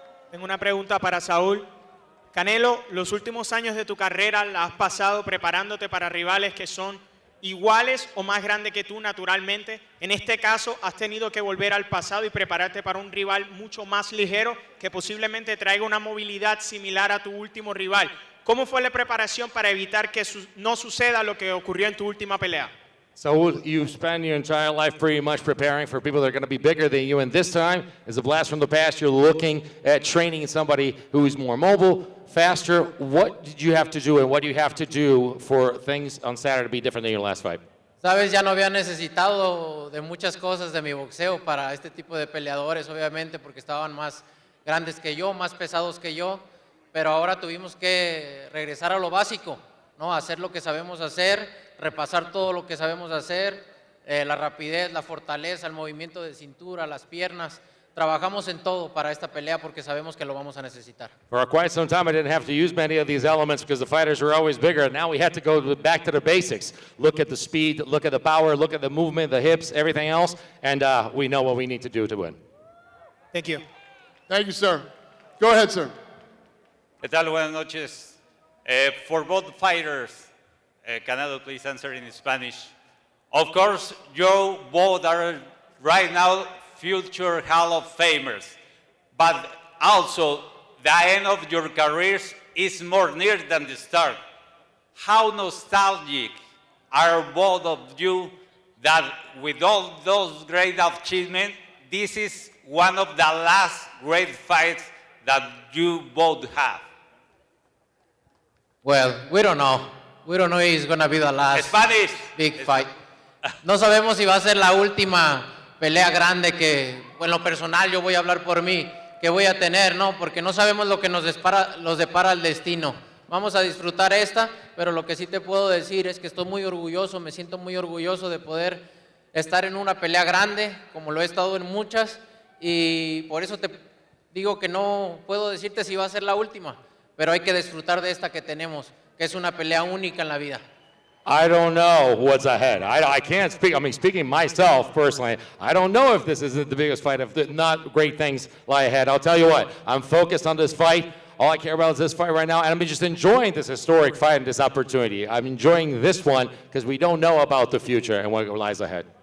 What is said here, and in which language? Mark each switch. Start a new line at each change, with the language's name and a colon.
Spanish: Tengo una pregunta para Saúl. Canelo, los últimos años de tu carrera la has pasado preparándote para rivales que son iguales o más grandes que tú naturalmente. En este caso, has tenido que volver al pasado y prepararte para un rival mucho más ligero que posiblemente traiga una movilidad similar a tu último rival. ¿Cómo fue la preparación para evitar que no suceda lo que ocurrió en tu última pelea?
English: Saul, you spend your entire life pretty much preparing for people that are going to be bigger than you, and this time, as a blast from the past, you're looking at training somebody who is more mobile, faster. What did you have to do, and what do you have to do for things on Saturday to be different than your last fight?
Spanish: Sabes, ya no había necesitado de muchas cosas de mi boxeo para este tipo de peleadores, obviamente, porque estaban más grandes que yo, más pesados que yo, pero ahora tuvimos que regresar a lo básico, ¿no? Hacer lo que sabemos hacer, repasar todo lo que sabemos hacer, la rapidez, la fortaleza, el movimiento de cintura, las piernas. Trabajamos en todo para esta pelea porque sabemos que lo vamos a necesitar.
English: For quite some time, I didn't have to use many of these elements because the fighters were always bigger. Now we had to go back to the basics. Look at the speed, look at the power, look at the movement, the hips, everything else, and we know what we need to do to win. Thank you. Thank you, sir. Go ahead, sir.
Spanish: ¿Qué tal? Buenas noches.
English: For both fighters, Canelo, please answer in Spanish. Of course, you both are right now future Hall of Famers, but also the end of your careers is more near than the start. How nostalgic are both of you that with all those great achievements, this is one of the last great fights that you both have? Well, we don't know. We don't know if it's going to be the last big fight.
Spanish: No sabemos si va a ser la última pelea grande que, en lo personal, yo voy a hablar por mí, que voy a tener, ¿no? Porque no sabemos lo que nos depara el destino. Vamos a disfrutar esta, pero lo que sí te puedo decir es que estoy muy orgulloso, me siento muy orgulloso de poder estar en una pelea grande, como lo he estado en muchas, y por eso te digo que no puedo decirte si va a ser la última, pero hay que disfrutar de esta que tenemos, que es una pelea única en la vida.
English: I don't know what's ahead. I can't speak. I mean, speaking myself personally, I don't know if this isn't the biggest fight. If not, great things lie ahead. I'll tell you what, I'm focused on this fight. All I care about is this fight right now, and I'm just enjoying this historic fight and this opportunity. I'm enjoying this one because we don't know about the future and what lies ahead.